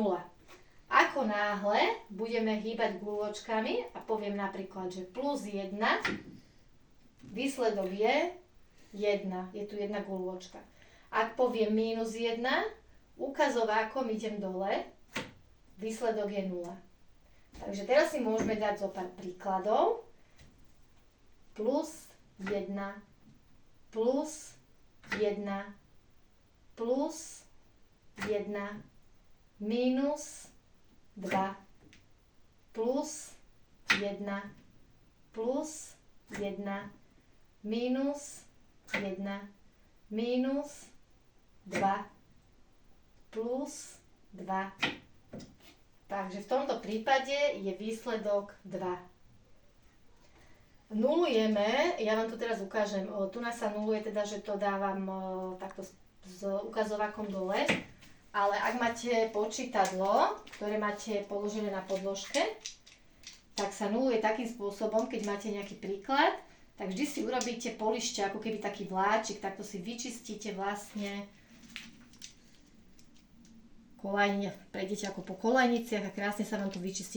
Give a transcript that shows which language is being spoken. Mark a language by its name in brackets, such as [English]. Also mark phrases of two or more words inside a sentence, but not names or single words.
[Slovak] Ako náhle budeme hýbať guľôčkami a poviem napríklad, že plus 1, výsledok je 1. Je tu jedna guľôčka. Ak poviem minus 1, ukazovákom idem dole, výsledok je 0. Takže teraz si môžeme dať zo pár príkladov. Plus 1, plus 1, plus 1, minus 2, plus 1, plus 1, minus 1, minus 2, plus 2. Takže v tomto prípade je výsledok 2. Nulujeme, ja vám to teraz ukážem, tu nás sa nuluje teda, že to dávam takto s ukazovákom dole, ale ak máte počítadlo, ktoré máte položené na podložke, tak sa nuluje takým spôsobom, keď máte nejaký príklad, tak vždy si urobíte polište, ako keby taký vláčik, takto si vyčistíte vlastne prejdete ako po kolajniciach a krásne sa vám to vyčistí.